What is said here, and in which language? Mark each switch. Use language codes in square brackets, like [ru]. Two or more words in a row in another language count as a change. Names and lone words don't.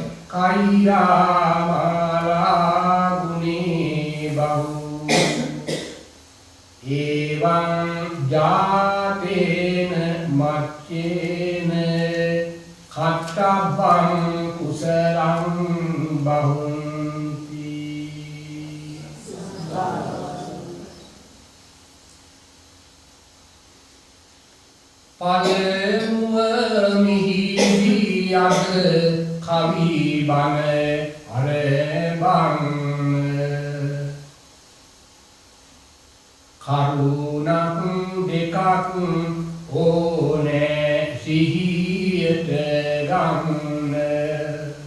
[pi] කෛරාමාලා ගුණේ බහු එවං ජාතේන මච්චේන කත්තබ්බං කුසලං බහුන්ති [si] පළමුව මිහිදී අද කවි බණ අරබන් කරුණක් දෙකක් ඕනේ සිහියට ගන්න